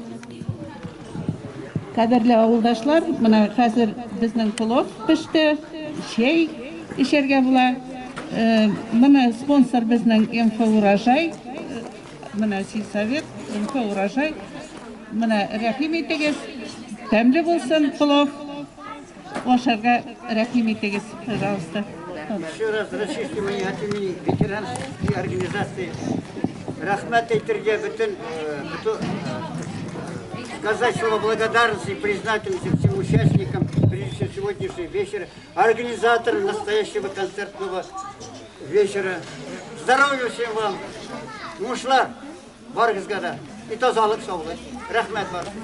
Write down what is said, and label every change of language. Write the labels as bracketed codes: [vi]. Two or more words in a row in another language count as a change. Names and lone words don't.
[tt] Кадерле авылдашлар, менә хәзер безнең плов пеште, чәй эчәргә була. Менә спонсор безнең МФ Урожай, менә сельсовет, МФ Урожай. Менә рәхим итегез, тәмле булсын плов. Ашарга рәхим итегез, пожалуйста. [ru] Еще раз разрешите мне от имени ветеранской организации [tt] рахмат әйтергә бөтен [ru] сказать слово благодарности и признательности всем участникам, прежде всего сегодняшнего вечера, организаторам настоящего концертного вечера. Здоровья всем вам, [tt] мушлар, барыгызга да, и тазалык, саулык. Рахмат бар.